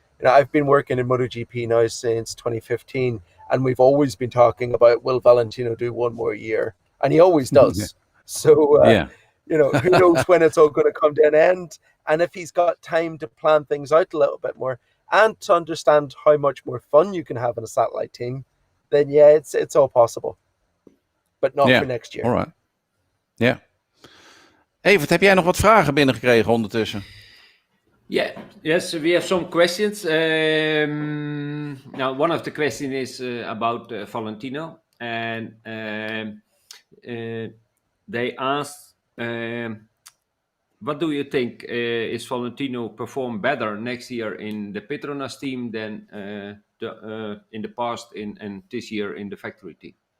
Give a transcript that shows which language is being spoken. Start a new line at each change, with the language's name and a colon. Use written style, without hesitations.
English: I've been working in MotoGP now since 2015, and we've always been talking about, will Valentino do one more year? And he always does. So Who knows when it's all going to come to an end. And if he's got time to plan things out a little bit more and to understand how much more fun you can have in a satellite team, then yeah, it's all possible. But not for next year. All right. Ja.
Dutch: Evert, heb jij nog wat vragen binnengekregen ondertussen?
English: Yes, we have some questions. Now, one of the questions is about Valentino, and they asked, what do you think? Is Valentino perform better next year in the Petronas team than in the past and this year in the factory team?